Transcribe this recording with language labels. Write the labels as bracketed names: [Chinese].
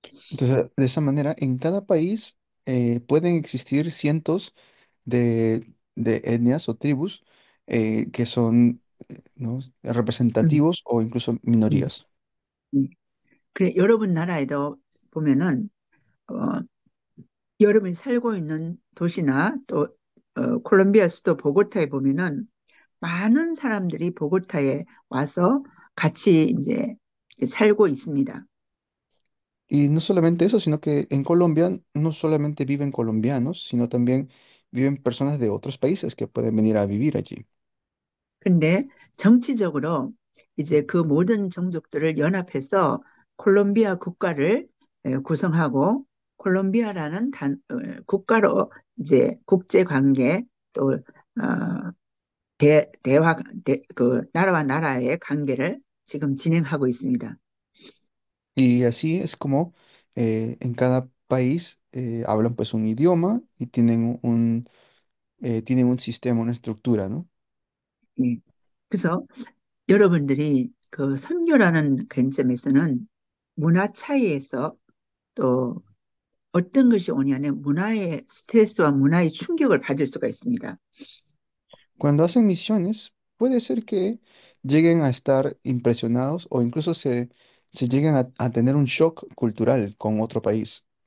[Spanish] Entonces, de esa manera, en cada país pueden existir cientos de etnias o tribus que son, ¿no?, 음, representativos o incluso 음, minorías. [Korean] 그래, 여러분 나라에도 보면은 어, 여러분이 살고 있는 도시나 또 콜롬비아 수도 보고타에 보면은 많은 사람들이 보고타에 와서 같이 이제 살고 있습니다. [Spanish] Y no solamente eso, sino que en Colombia no solamente viven colombianos, sino también viven personas de otros países que pueden venir a vivir allí. [Korean] 근데 정치적으로 이제 그 모든 종족들을 연합해서 콜롬비아 국가를 구성하고 콜롬비아라는 국가로 이제 국제 관계 또 대화 그 나라와 나라의 관계를 지금 진행하고 있습니다. [Spanish] Y así es como en cada país hablan pues un idioma y tienen un sistema, una estructura, ¿no? [Korean] 예. 그래서 여러분들이 그 선교라는 관점에서는 문화 차이에서 또 어떤 것이 오냐면 문화의 스트레스와 문화의 충격을 받을 수가 있습니다. [Spanish] Cuando hacen misiones, puede ser que lleguen a estar impresionados o incluso se lleguen a tener un shock cultural con otro país.